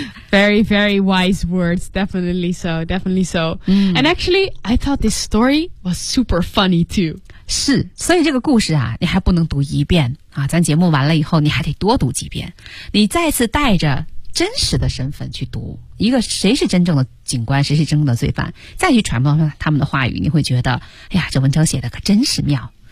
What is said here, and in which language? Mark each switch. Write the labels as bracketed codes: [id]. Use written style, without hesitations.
[en] Very, very wise words. Definitely so. Definitely so.、 Mm. And actually, I thought this story was super funny too. [zh] 是，所以这个故事啊，你还不能读一遍啊。咱节目完了以后，你还得多读几遍。你再次带着真实的身份去读一个谁是真正的警官，谁是真正的罪犯，再去揣摩他们的话语，你会觉得，哎呀，这文章写的可真是妙。